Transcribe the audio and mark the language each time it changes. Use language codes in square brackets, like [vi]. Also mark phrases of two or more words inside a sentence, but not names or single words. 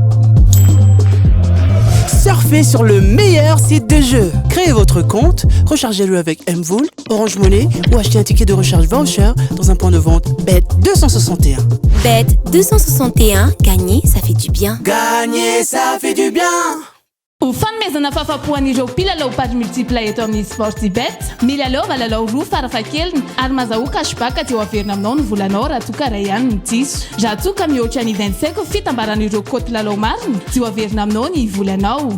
[fr] Surfez sur le meilleur site de jeu. Créez votre compte, rechargez-le avec Mvoul, Orange Money ou achetez un ticket de recharge voucher dans un point de vente Bête 261. Bête 261, gagner, ça fait du bien. Gagner, ça fait du bien. [mg] Ho fanomezana fahafapoan'ireo mpilalao pady multipla eto amin'ny Sportybet, milalao lalao roa farafahakeliny ary mahazahoa cashback aty eo averina aminao ny volanao raha toa ka ray ihany ny diso. Raha toa ka mihoatra ny 25 fitambaran'ireo koty lalao mariny tsy ho averina aminao ny volanao.